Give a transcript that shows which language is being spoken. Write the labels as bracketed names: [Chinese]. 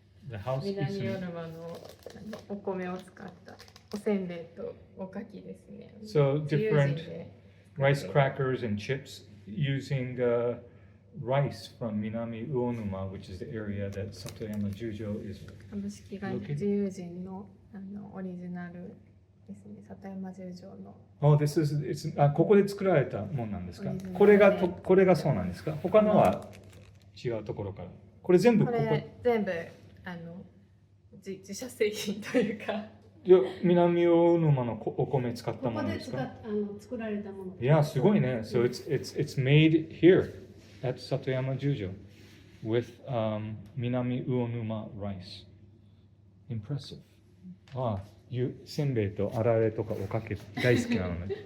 [Japanese] 南魚沼のお米を使ったおせんべいとおかきですね。 [English] So different rice crackers and chips using rice from Minamiuonuma, which is the area that Satoyama Jujo is. [Japanese] 株式会社自由人のオリジナルですね。里山十条の。 [English] Oh, this is it's [Japanese] ここで作られたものなんですか。これがそうなんですか。他のは違うところから。これ全部ここ。全部自社製品というか。いや、南魚沼のお米使ったものですか。作られたもの。いや、すごいね。 [English] So it's made here at Satoyama Jujo with Minamiuonuma rice. Impressive. [Japanese] せんべいとあられとかおかけ大好きなのね。